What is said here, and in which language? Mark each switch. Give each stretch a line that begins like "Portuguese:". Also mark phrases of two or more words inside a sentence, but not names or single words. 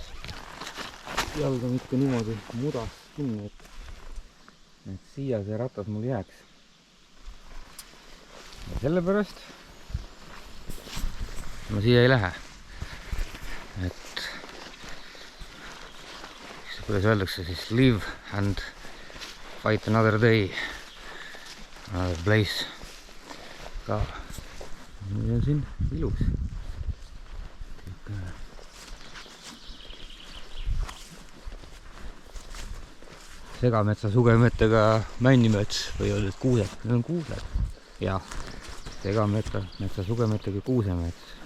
Estonian: Jalg on ikka niimoodi mudas kinni, et siia see ratas mul jääks. Ja sellepärast ma siia ei lähe. Et kuidas öeldakse siis
English: live and fight another day, another place
Estonian: ka. Nüüd on siin ilus. Segametsa sugemetega männimets või öeldud kuused. Need on kuused. Ja segametsa sugemetega kuusemets.